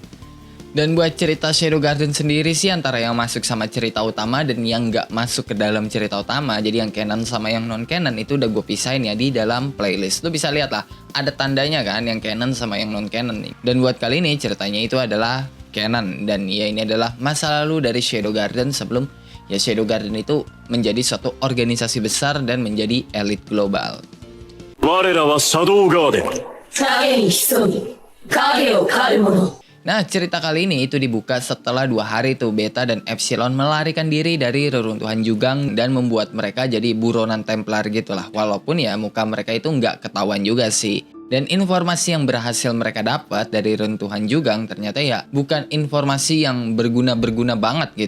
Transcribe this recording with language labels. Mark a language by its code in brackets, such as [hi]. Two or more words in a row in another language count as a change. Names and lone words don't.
[id] Dan buat cerita Shadow Garden sendiri sih antara yang masuk sama cerita utama dan yang nggak masuk ke dalam cerita utama, jadi yang canon sama yang non canon itu udah gue pisahin ya di dalam playlist. Lu bisa lihat lah ada tandanya kan yang canon sama yang non canon nih. Dan buat kali ini ceritanya itu adalah canon dan ya ini adalah masa lalu dari Shadow Garden sebelum ya Shadow Garden itu menjadi suatu organisasi besar dan menjadi elit global. [ja] 我らはシャドウガーデン。影に潜み影を狩る者。 [id] Nah, cerita kali ini itu dibuka setelah 2 hari tuh Beta dan Epsilon melarikan diri dari reruntuhan Jugang dan membuat mereka jadi buronan Templar gitulah. Walaupun ya muka mereka itu nggak ketahuan juga sih. Dan informasi yang berhasil mereka dapat dari runtuhan Jugang ternyata ya bukan informasi yang berguna-berguna banget gitu.